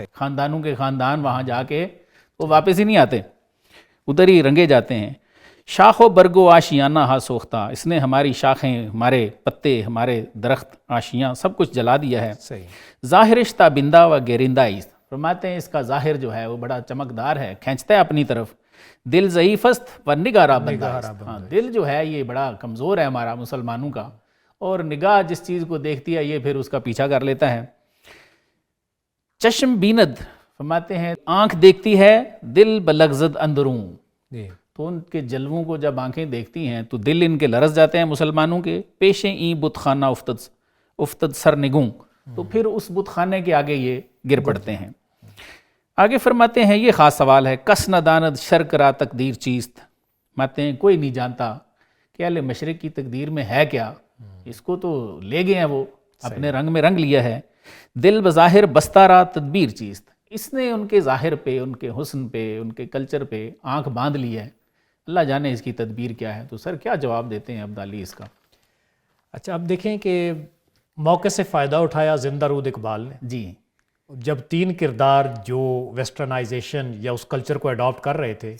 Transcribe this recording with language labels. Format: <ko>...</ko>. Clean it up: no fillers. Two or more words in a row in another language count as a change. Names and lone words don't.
<ur>خاندانوں کے خاندان وہاں جا کے وہ واپس ہی نہیں آتے، ادھر ہی رنگے جاتے ہیں.</ur> <fa>شاخ و برگو آشیانہ ہا سوختہ.</fa> <ur>اس نے ہماری شاخیں، ہمارے پتے، ہمارے درخت، آشیاں سب کچھ جلا دیا ہے. صحیح.</ur> <fa>ظاہرش تابندہ و گیرندائی.</fa> <ur>فرماتے ہیں اس کا ظاہر جو ہے وہ بڑا چمکدار ہے، کھینچتا ہے اپنی طرف.</ur> <fa>دل ضعیف است و نگارہ بندہ.</fa> <ur>ہاں، دل جو ہے یہ بڑا کمزور ہے ہمارا مسلمانوں کا، اور نگاہ جس چیز کو دیکھتی ہے یہ پھر اس کا پیچھا کر لیتا ہے.</ur> <fa>چشم بیند.</fa> <ur>فرماتے ہیں آنکھ دیکھتی ہے،</ur> <fa>دل بلغزد اندروں.</fa> <ur>جی. تو ان کے جلووں کو جب آنکھیں دیکھتی ہیں تو دل ان کے لرز جاتے ہیں مسلمانوں کے.</ur> <fa>پیشیں این بت خانہ افتد سر نگوں.</fa> <ur>تو پھر اس بت خانے کے آگے یہ گر پڑتے ہیں. آگے فرماتے ہیں یہ خاص سوال ہے،</ur> <fa>کس نہ داند شرک را تقدیر چیست.</fa> <ur>فرماتے ہیں کوئی نہیں جانتا کہ اہل مشرق کی تقدیر میں ہے کیا، اس کو تو لے گئے ہیں، وہ اپنے رنگ میں رنگ لیا ہے.</ur> <fa>دل بظاہر بستہ را تدبیر چیست.</fa> <ur>اس نے ان کے ظاہر پہ، ان کے حسن پہ، ان کے کلچر پہ آنکھ باندھ لی ہے، اللہ جانے اس کی تدبیر کیا ہے. تو سر کیا جواب دیتے ہیں عبدالی اس کا؟ اچھا، اب دیکھیں کہ موقع سے فائدہ اٹھایا زندہ رود اقبال نے. جی. جب 3 کردار جو ویسٹرنائزیشن یا اس کلچر کو اڈاپٹ کر رہے تھے،</ur>